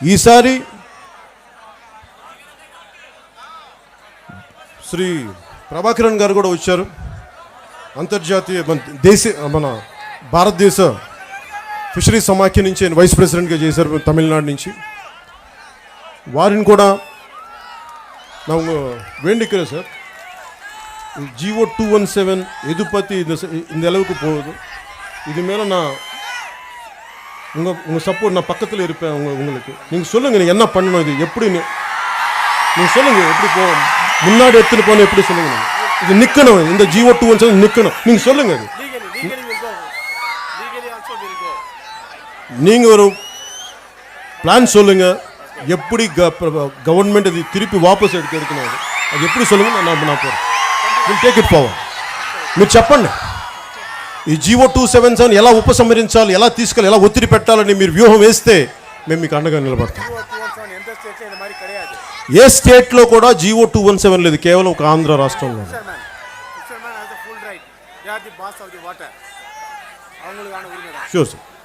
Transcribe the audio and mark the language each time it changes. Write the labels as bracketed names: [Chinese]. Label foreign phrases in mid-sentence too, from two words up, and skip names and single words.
[Telugu] ఈసారి శ్రీ ప్రభాకరన్ గారు కూడా వచ్చారు. అంతర్జాతీయ మన భారతదేశ ఫిషరీ సమాఖ్య నుంచి ఆయన వైస్ ప్రెసిడెంట్గా చేశారు తమిళనాడు నుంచి. వారిని కూడా [Tamil] ನಾವು வேண்டிக்கிறோம் சார். ஜிஓ 217 எது பற்றி இந்த அளவுக்கு போகுது, இது மேலே நான் உங்கள் சப்போர்ட் நான் பக்கத்தில் இருப்பேன். உங்களுக்கு நீங்கள் சொல்லுங்கள் நீங்கள் என்ன பண்ணணும், இது எப்படி நீங்கள் சொல்லுங்கள், எப்படி போகும் முன்னாடி எடுத்துகிட்டு போகணும், எப்படி சொல்லுங்கள். இது நிற்கணும், இந்த ஜிஓ 217 நிற்கணும், நீங்கள் சொல்லுங்கள். அது நீங்கள் ஒரு பிளான் சொல்லுங்கள், எப்படி கவர்மெண்ட் அது திருப்பி వాపస్ எடுக்கணும், அது எப்படி சொல்லுங்கள். நான் போகிறேன், [English] will take it forward. [Telugu] మీరు చెప్పండి ఈ జీవో 277 ఎలా ఉపసంహరించాలి, ఎలా తీసుకెళ్ళి, ఎలా ఒత్తిడి పెట్టాలని మీరు వ్యూహం వేస్తే మేము మీకు అండగా నిలబడతాం. ఏ స్టేట్లో కూడా జీవో 217 లేదు, కేవలం ఒక ఆంధ్ర రాష్ట్రంలో. [English] sure sir.